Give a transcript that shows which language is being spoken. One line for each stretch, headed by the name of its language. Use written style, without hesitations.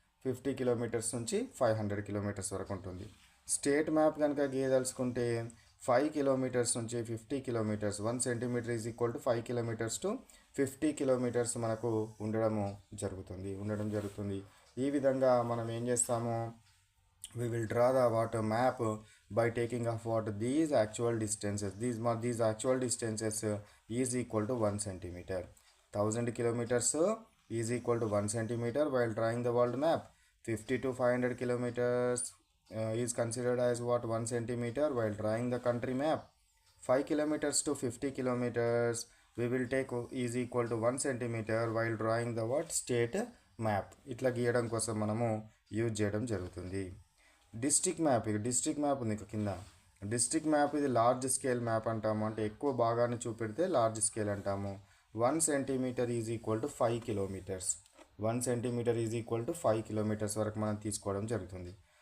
Telugu: 50 kilometres నుంచి 500 kilometres వరకు ఉంటుంది. స్టేట్ మ్యాప్ కనుక గీయదలుచుకుంటే 5 కిలోమీటర్స్ నుంచి 50 kilometres.
English: 1 centimetre is equal to 5 kilometres to 50 kilometres
Telugu: మనకు ఉండడం జరుగుతుంది. ఈ విధంగా మనం ఏం చేస్తాము?
English: We will draw the water map by taking of what? These actual distances. These actual distances is equal to 1 centimeter. 1000 kilometers is equal to 1 centimeter while drawing the world map. 50 to 500 kilometers is considered as what? 1 centimeter while drawing the country map. 5 kilometers to 50 kilometers we will take is equal to 1 centimeter while drawing the what? State map.
Telugu: ఇట్లా గీయడం కోసం మనము use చేయడం జరుగుతుంది. District map ఉంది కింద. District map ఇది large scale map అంటాము, అంటే ఎక్కువ భాగాన్ని చూపెడితే లార్జ్ స్కేల్ అంటాము.
English: 1 centimetre is equal to 5 kilometres. 1 centimetre is equal to 5 kilometres
Telugu: వరకు మనం తీసుకోవడం జరుగుతుంది.